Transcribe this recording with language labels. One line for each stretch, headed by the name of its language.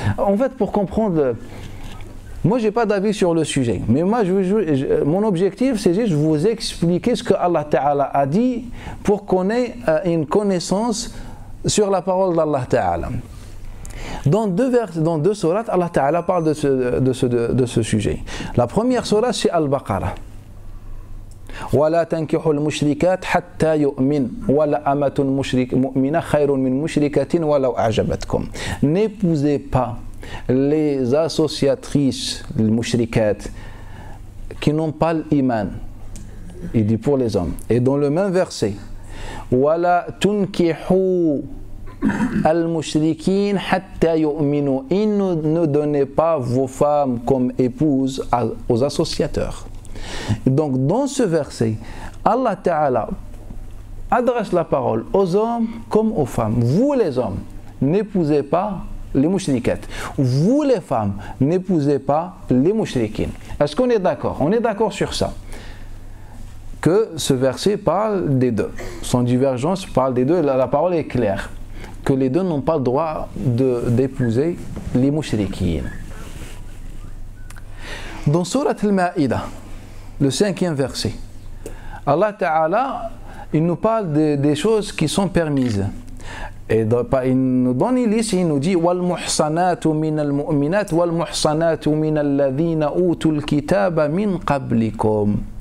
French: En fait, pour comprendre... Moi, je n'ai pas d'avis sur le sujet, mais moi, mon objectif, c'est juste vous expliquer ce que Allah Ta'ala a dit pour qu'on ait une connaissance sur la parole d'Allah Ta'ala. Dans deux sourates, Allah Ta'ala parle de ce sujet. La première sourate, c'est Al-Baqarah.
Arabic: ولا تنكحوا المشركات حتى يؤمن ولا أمة مؤمنة خير من مشركة ولو أعجبتكم.
French: N'épousez pas les associatrices, les mushrikat, qui n'ont pas l'iman. Il dit pour les hommes. Et dans le même verset,
Arabic: ولا تنكحوا المشركين حتى يؤمنوا.
French: Ne donnez pas vos femmes comme épouses aux associateurs. Donc dans ce verset, Allah Ta'ala adresse la parole aux hommes comme aux femmes. Vous les hommes, n'épousez pas les mushrikat. Vous les femmes, n'épousez pas les mushrikin. Est-ce qu'on est d'accord? On est d'accord sur ça. Que ce verset parle des deux. Son divergence parle des deux. La parole est claire. Que les deux n'ont pas le droit d'épouser les mushrikin. Dans Surat Al-Ma'ida, le 5e verset, Allah Ta'ala, il nous parle des choses qui sont permises. Et il nous donne une liste, il nous dit
Arabic: وَالْمُحْصَنَاتُ مِنَ الْمُؤْمِنَاتِ وَالْمُحْصَنَاتُ مِنَ الَّذِينَ أُوتُوا الْكِتَابَ مِنْ قَبْلِكُمْ.